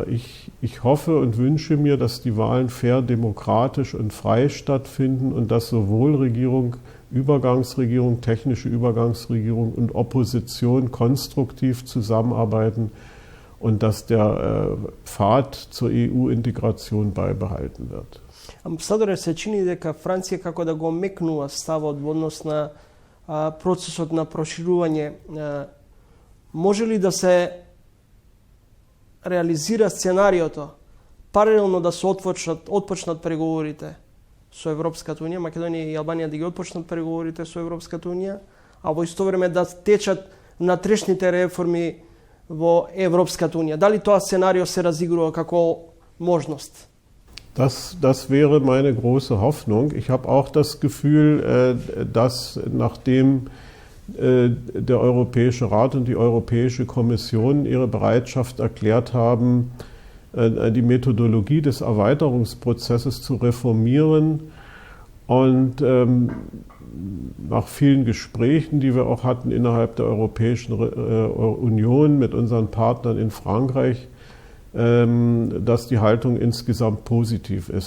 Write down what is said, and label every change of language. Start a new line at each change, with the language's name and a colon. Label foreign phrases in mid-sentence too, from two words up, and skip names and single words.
German: Ich hoffe und wünsche mir, dass die Wahlen fair, demokratisch und frei stattfinden und dass sowohl Regierung, Übergangsregierung, technische Übergangsregierung und Opposition konstruktiv zusammenarbeiten und dass der Pfad zur EU-интеграцион beibehalten wird.
Macedonian: Амбасадоре, се чини дека Франција како да го мекнува ставот во однос на процесот на проширување. Може ли да се реализира сценариото паралелно да се отпочнат преговорите со Европската унија, Македонија и Албанија да ги отпочнат преговорите со Европската унија, а во исто време да течат внатрешните реформи во Европската унија? Дали тоа сценарио се разигрува како можност?
German: Das wäre meine große Hoffnung. Ich habe auch das Gefühl, dass nachdem der Europäische Rat und die Europäische Kommission ihre Bereitschaft erklärt haben, die Methodologie des Erweiterungsprozesses zu reformieren und nach vielen Gesprächen, die wir auch hatten innerhalb der Europäischen Union mit unseren Partnern in Frankreich, dass die Haltung insgesamt positiv ist.